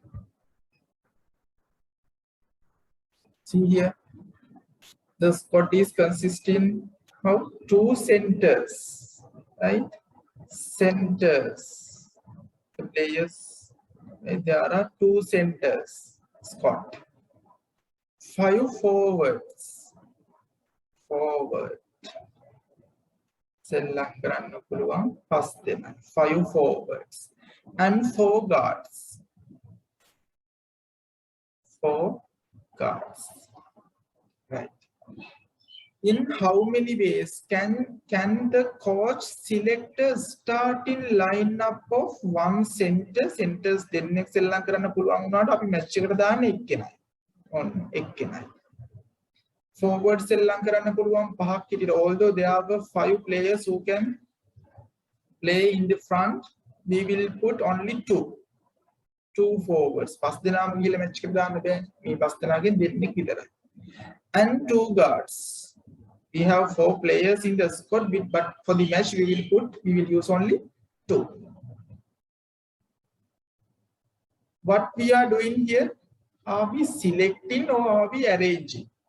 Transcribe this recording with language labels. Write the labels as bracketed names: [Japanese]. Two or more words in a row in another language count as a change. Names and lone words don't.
[English] See here, the squad is consisting of 2 centers, right? Centers. The players, right? There are 2 centers. Squad. 5 forwards. Forward. [Sinhala] සෙල්ලම් කරන්න පුළුවන් 5 දෙනා. [English] 5 forwards and 4 guards. 4 guards. Right. In how many ways can the coach select a starting lineup of 1 center? [Sinhala] Centers දෙන්නෙක් සෙල්ලම් කරන්න පුළුවන් වුණාට අපි මැච් එකට දාන්නේ එක්කෙනයි. ඔන්න එක්කෙනයි. Forward සෙල්ලම් කරන්න පුළුවන් 5ක් හිටියට. [English] Although there are 5 players who can play in the front, we will put only 2 forwards. [Sinhala] 5 දෙනාම ගිහලා මැච් එකට දාන්න බෑ. මේ 5 දෙනාගෙන් දෙන්නෙක් විතරයි. [English] And 2 guards. We have 4 players in the squad, but for the match we will use only 2. What we are doing here? Are we selecting or are we arranging?